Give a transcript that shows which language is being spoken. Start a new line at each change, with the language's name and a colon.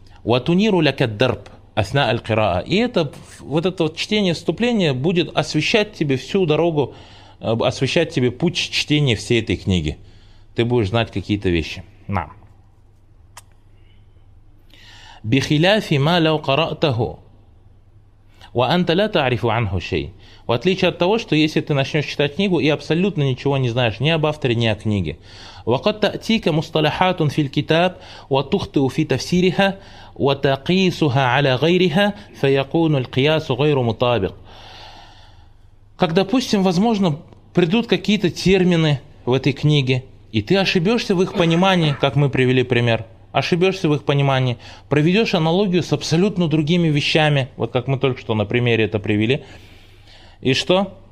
Arabic: وَتُنِيرُ لَكَ الدَّرْبُ أثناء القراءة.
Russian: И это, вот это вот чтение вступления будет освещать тебе всю дорогу, освещать тебе путь чтения всей этой книги. Ты будешь знать какие-то вещи. На.
Arabic: بخلاف ما لو قرأته وأنت لا تعرف عنه شيء.
Russian: В отличие от того, что если ты начнешь читать книгу и абсолютно ничего не знаешь ни об авторе, ни о книге.
Arabic: وقد تأتيك مصطلحات في الكتاب وتخطئ في تفسيرها وتقيسها على غيرها فيكون القياس غير مطابق.
Russian: Как, допустим, возможно, придут какие-то термины в этой книге, и ты ошибешься в их понимании, как мы привели пример, ошибешься в их понимании, проведешь аналогию с абсолютно другими вещами, вот как мы только что на примере это привели, и что?